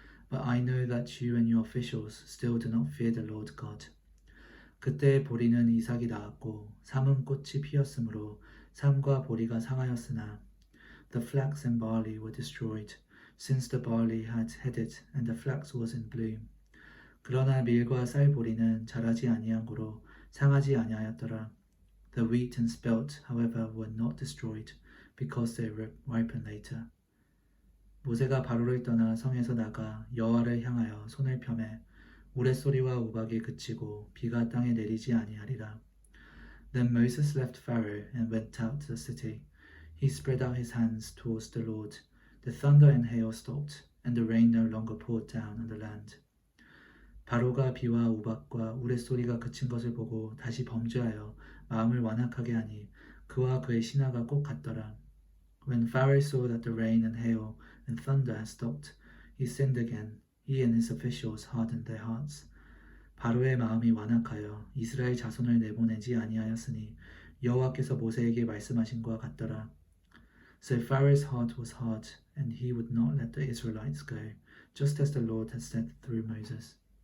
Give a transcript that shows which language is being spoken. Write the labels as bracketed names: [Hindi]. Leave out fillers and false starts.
[English] But I know that you and your officials still do not fear the Lord God. [Korean] 그때 보리는 이삭이 낳았고 삼은 꽃이 피었으므로 삼과 보리가 상하였으나 [English] the flax and barley were destroyed, since the barley had headed and the flax was in bloom. [Korean] 그러나 밀과 쌀 보리는 자라지 아니한 고로 상하지 아니하였더라. [English] The wheat and spelt, however, were not destroyed, because they ripened later. [Korean] 모세가 바로를 떠나 성에서 나가 여호와를 향하여 손을 펴매 우레소리와 우박이 그치고 비가 땅에 내리지 아니하리라. [English] Then Moses left Pharaoh and went out to the city. He spread out his hands towards the Lord. The thunder and hail stopped, and the rain no longer poured down on the land. [Korean] 바로가 비와 우박과 우레소리가 그친 것을 보고 다시 범죄하여 마음을 완악하게 하니 그와 그의 신하가 꼭 같더라. [English] When Pharaoh saw that the rain and hail and thunder had stopped, he sinned again. He and his officials hardened their hearts. [Korean] 바로의 마음이 완악하여 이스라엘 자손을 내보내지 아니하였으니 여호와께서 모세에게 말씀하신 것과 같더라. [English] So Pharaoh's heart was hard, and he would not let the Israelites go, just as the Lord had said through Moses.